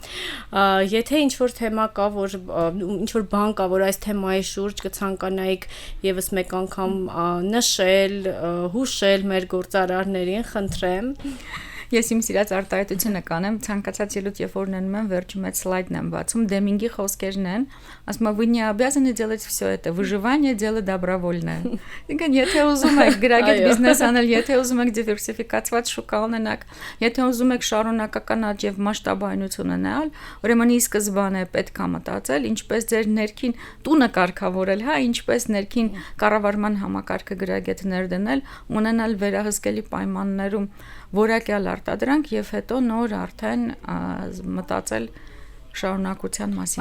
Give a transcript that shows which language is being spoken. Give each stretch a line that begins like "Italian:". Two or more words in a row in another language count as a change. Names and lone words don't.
Armenian: Եթե ինչ-որ թեմա կա, որ ինչ-որ բան կա, որ այս թեմայի շուրջ կցանկանայիք եւս մեկ անգամ նշել, հուշել մեր գործարարներին, խնդրեմ։ Ես իմ սիրած արտահայտությունը կանեմ, ցանկացած ելույթ երբ որ ունենում եմ, վերջում այդ սլայդն եմ բացում, Դեմինգի խոսքերն են, ասում եմ,
Russian: вы не обязаны делать все это, выживание дело добровольное։
Armenian: Ինքն եթե ուզում եք գրագետ բիզնես անել, եթե ուզում եք դիվերսիֆիկացված շուկա ունենալ, եթե ուզում եք շարունակական աճ եւ մասշտաբայնություն ունենալ, ուրեմն ի սկզբանե պետք է մտածել, ինչպես ձեր ներքին տունը կարգավորել, հա, ինչպես ներքին կառավարման համակարգը գրագետներ դնել, ունենալ վերահսկելի պայմաններում որակյալ արտադրանք եւ հետո նոր արդեն մտածել շարունակության մասին։